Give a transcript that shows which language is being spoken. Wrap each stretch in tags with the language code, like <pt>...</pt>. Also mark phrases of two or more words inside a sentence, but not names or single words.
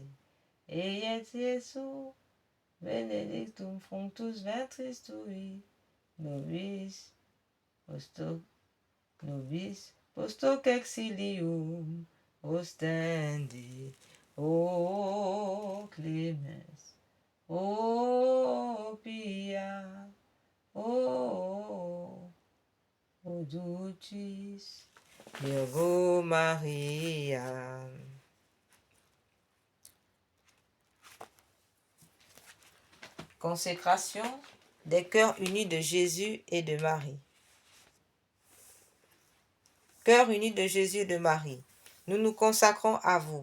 <la>Et Iesu, benedictum fructus ventris tui, nobis post exilium ostendi. O clemens, o pia, o dulcis Virgo Maria.</la> <fr>Consécration des cœurs unis de Jésus et de Marie. Cœur uni de Jésus et de Marie, nous nous consacrons à vous.</fr>